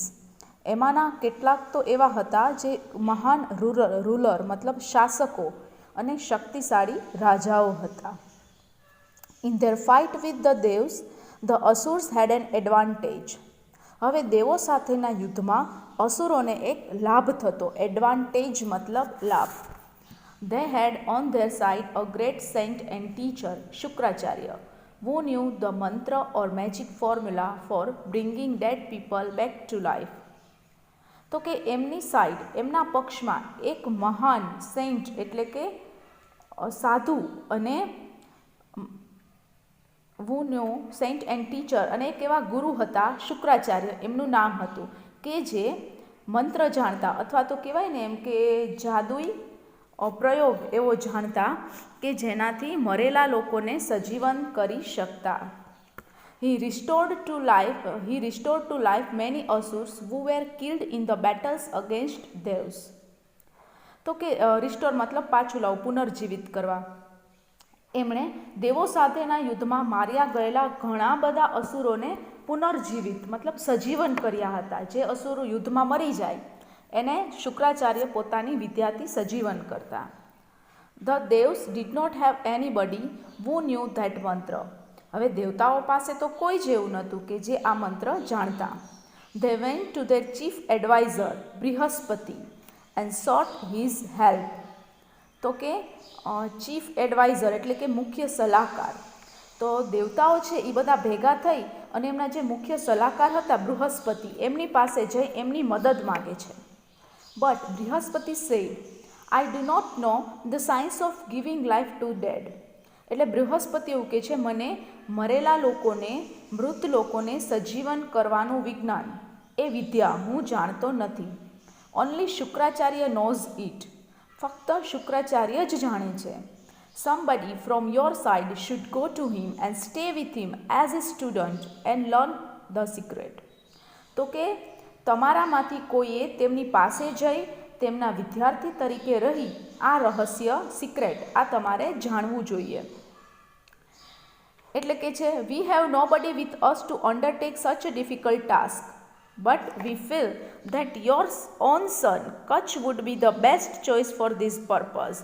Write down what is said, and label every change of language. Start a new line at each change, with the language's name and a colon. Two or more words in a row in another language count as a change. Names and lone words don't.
Gujarati: એમાંના કેટલાક તો એવા હતા જે મહાન રૂલર મતલબ શાસકો અને શક્તિશાળી રાજાઓ હતા.
English: In their fight with the devs the asurs had an advantage.
Gujarati: હવે દેવો સાથેના યુદ્ધમાં અસુરોને એક લાભ થતો. એડવાન્ટેજ મતલબ લાભ.
English: They had on their side a great saint and teacher, Shukracharya, who knew the mantra or magic formula for bringing dead people back to life.
Gujarati: તો કે એમની સાઈડ, એમના પક્ષમાં એક મહાન સેન્ટ એટલે કે સાધુ અને
English: who knew saint and teacher
Gujarati: અને એક એવા ગુરુ હતા શુક્રાચાર્ય એમનું નામ હતું, કે જે મંત્ર જાણતા અથવા તો કહેવાય ને એમ કે જાદુઈ પ્રયોગ એવો જાણતા કે જેનાથી મરેલા લોકોને સજીવન કરી શકતા.
English: He restored to life many asurs who were killed in the battles against devs.
Gujarati: તો કે રિસ્ટોર મતલબ પાછું લાવવું, પુનર્જીવિત કરવા. એમણે દેવો સાથેના યુદ્ધમાં માર્યા ગયેલા ઘણા બધા અસુરોને પુનર્જીવિત મતલબ સજીવન કર્યા હતા. જે અસુરો યુદ્ધમાં મરી જાય એને શુક્રાચાર્ય પોતાની વિદ્યાથી સજીવન કરતા.
English: The devs did not have anybody who knew that મંત્ર.
Gujarati: હવે દેવતાઓ પાસે તો કોઈ જ એવું નહોતું કે જે આ મંત્ર જાણતા.
English: They went to their chief advisor બૃહસ્પતિ and sought his help.
Gujarati: તો કે
English: chief advisor
Gujarati: એટલે કે મુખ્ય સલાહકાર. તો દેવતાઓ છે એ બધા ભેગા થઈ અને એમના જે મુખ્ય સલાહકાર હતા બૃહસ્પતિ, એમની પાસે જઈ એમની મદદ માગે છે.
English: બટ બૃહસ્પતિ said, I do not know the science of giving life to dead.
Gujarati: એટલે બૃહસ્પતિ એવું કહે છે, મને મરેલા લોકોને, મૃત લોકોને સજીવન કરવાનું વિજ્ઞાન, એ વિદ્યા હું જાણતો નથી.
English: Only Shukracharya knows it.
Gujarati: ફક્ત શુક્રાચાર્ય જ જાણે છે.
English: Somebody from your side should go to him and stay with him as a student and learn the secret.
Gujarati: તો કે તમારામાંથી કોઈએ તેમની પાસે જઈ તેમના વિદ્યાર્થી તરીકે રહી આ રહસ્ય સિક્રેટ આ તમારે જાણવું જોઈએ. એટલે કે છે
English: We have nobody with us to undertake such a difficult task but we feel that your own son Kachchh would be the best choice for this purpose.